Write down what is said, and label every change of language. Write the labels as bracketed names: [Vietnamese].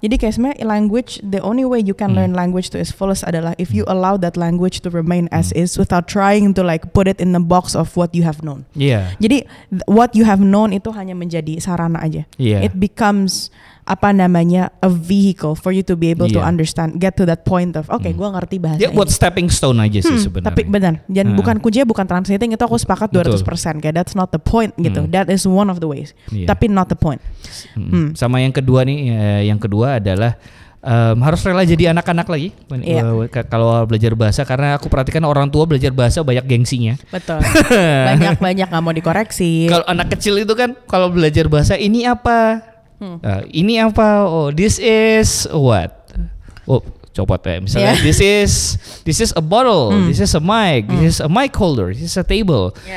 [Indonesian] Jadi kayak sebenarnya [English] language, the only way you can learn language to its fullest [Indonesian] adalah [English] if you allow that language to remain as is without trying to like put it in the box of what you have known. [Indonesian] Iya. Jadi [English] what you have known [Indonesian] itu hanya menjadi sarana aja. [English] It becomes a vehicle for you to be able to understand, get to that point of [Indonesian] gua ngerti bahasa ini. Buat [English] stepping stone [Indonesian] aja sih sebenarnya. Tapi benar, dan kuncinya bukan translating, itu aku sepakat 200%. Kayak [English] that's not the point [Indonesian] gitu. [English] That is one of the ways. [Indonesian] Tapi [English] not the point. [Indonesian] Sama yang kedua nih, yang kedua adalah harus rela jadi anak-anak lagi kalau belajar bahasa, karena aku perhatikan orang tua belajar bahasa banyak gengsinya. Betul. Banyak nggak mau dikoreksi. Kalau anak kecil itu kan kalau belajar bahasa ini apa? Ini apa? [English] Oh, this is what? [Indonesian] Oh, copot ya. Misalnya [English] this is a bottle, this is a mic, this is a mic holder, this is a table.